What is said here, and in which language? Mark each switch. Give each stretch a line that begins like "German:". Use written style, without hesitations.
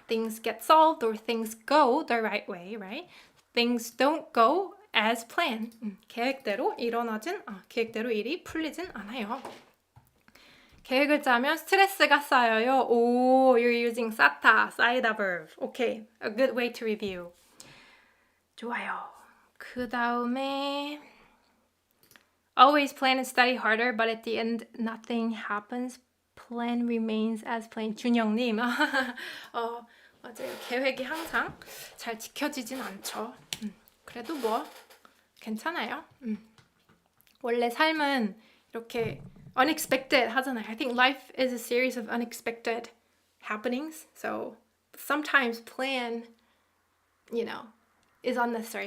English: Things get solved or things go the right way, right? Things don't go as planned.
Korean: 계획대로 계획대로 일이 풀리진 않아요. 계획을 짜면 스트레스가 쌓여요.
English: You're using 쌓이다 verb. Okay, a good way to review.
Korean: 좋아요.
English: 그 다음에 always plan and study harder, but at the end nothing happens. Plan remains as planned.
Korean: 준영님, 맞아요. 계획이 항상 잘 지켜지진 않죠. 그래도 뭐 괜찮아요. 원래 삶은 이렇게 unexpected 하잖아요.
English: I think life is a series of unexpected happenings. So sometimes plan, is unnecessary.